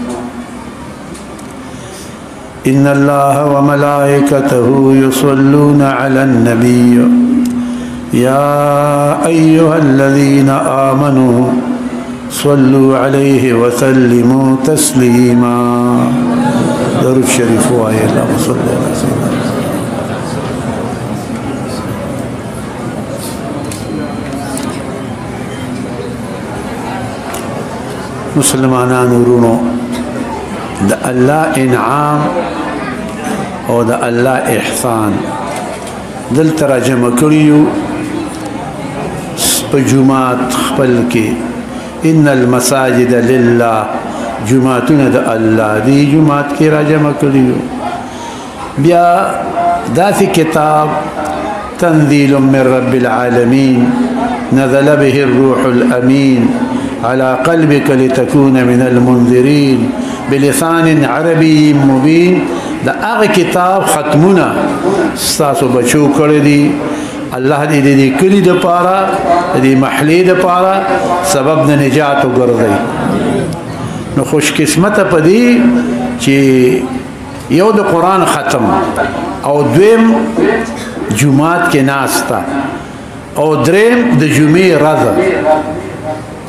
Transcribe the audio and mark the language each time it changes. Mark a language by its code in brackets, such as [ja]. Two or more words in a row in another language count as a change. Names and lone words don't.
[ar] إن الله وملائكته يصلون على النبي يا أيها الذين آمنوا صلوا عليه وسلموا تسليما. [ps] درود شریف وایي. [ar] اللهم صل على سيدنا. [ps] مسلمانان ورونو، د الله انعام او د الله احسان دل ترجمه کړیو په جمعات خپل کې. [ar] ان المساجد لله، [ps] جمعتونه د الله دی. جمعات کې راجمه کړیو. بیا داسې کتاب [ar] تنزيل من رب العالمين نزل به الروح الأمين على قلبك لتكون من المنذرين بلسان عربي مبين. [ps] دا هغه کتاب ختمونه ستاسو بچو کړی دي. الله دې کلی د پاره دې محلې د پاره سبب د نجات وګرځي. نو خوش قسمته پدې چې یو د قرآن ختم او دویم جمعات کې ناستا او دریم د جمعې ورځ.